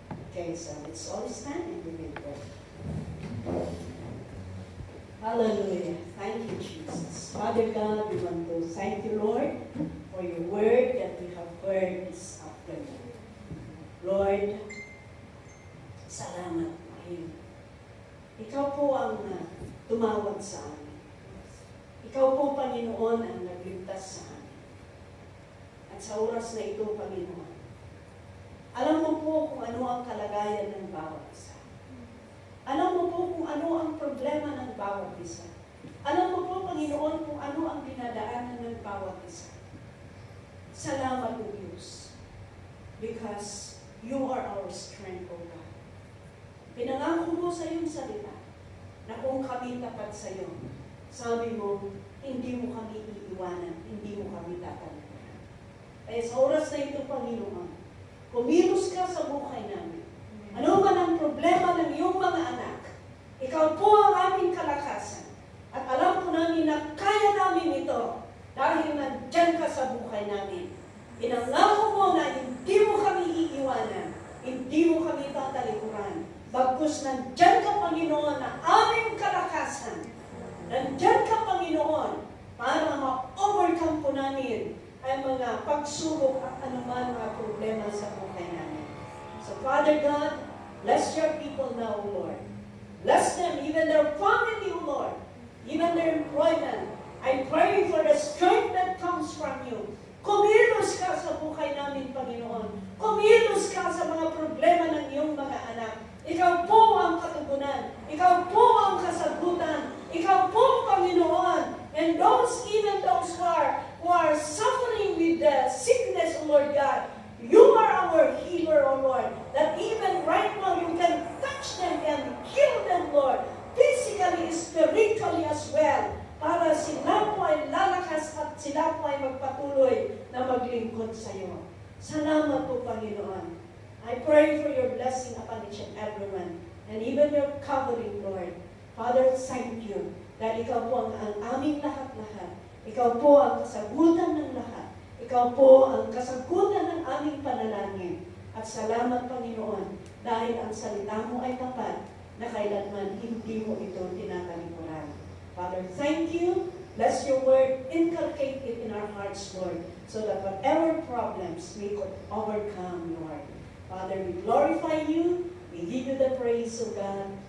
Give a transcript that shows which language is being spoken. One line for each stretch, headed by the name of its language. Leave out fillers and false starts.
English: Okay, so let's all stand and we will pray. Hallelujah. Thank you, Jesus. Father God, we want to thank you, Lord, for your word that we have heard this afternoon.
Filipino: Lord, salamat kayo. Ikaw po ang tumawag sa amin. Ikaw po, Panginoon, ang nagligtas sa amin. At sa oras na ito, Panginoon, alam mo po kung ano ang kalagayan ng bawat isa. Alam mo po kung ano ang problema ng bawat isa. Alam mo po, Panginoon, kung ano ang dinadaanan ng bawat isa. Salamat po, Diyos.
English: Because you are our strength, O God.
Filipino: Pinangako mo sa iyong salita na kung kami tapat sa iyo, sabi mo, hindi mo kami iiwanan, hindi mo kami tatalimutan. Kaya sa oras na ito, Panginoon, kumilos ka sa buhay namin. Ano man ang problema ng iyong mga anak, ikaw po ang aming kalakasan. At alam po namin na kaya namin ito dahil nandyan ka sa buhay namin. Pinangako mo na hindi mo kami iiwanan, hindi mo kami tatalikuran. Bagkus nandyan ka, Panginoon, na aming kalakasan. Nandyan ka, Panginoon, para ma-overcome po namin ang mga pagsubok at anuman mga problema sa buhay namin.
English: So, Father God, bless your people now, Lord. Bless them, even their family, Lord. Even their employment. I pray for the strength that comes from you.
Filipino: Kumilos ka sa buhay namin, Panginoon. Kumilos ka sa mga problema ng iyong mga anak. Ikaw po ang katugunan. Ikaw po ang kasagutan. Ikaw po, Panginoon.
English: And even those who are suffering with the sickness, O Lord God, you are our healer, O Lord. That even right now, you can touch them and heal them, Lord. Physically, spiritually as well.
Filipino: Para sila po ay lalakas at sila po ay magpatuloy na maglingkod sa iyo. Salamat po, Panginoon.
English: I pray for your blessing upon each and everyone. And even your covering, Lord. Father, thank you that
Filipino: ikaw po ang aming lahat-lahat. Ikaw po ang kasagutan ng lahat. Ikaw po ang kasagutan ng aming panalangin. At salamat, Panginoon, dahil ang salita mo ay tapat na kailanman hindi mo ito tinatalikuran.
English: Father, thank you. Bless your word. Inculcate it in our hearts, Lord, so that whatever problems we could overcome, Lord. Father, we glorify you. We give you the praise, O God.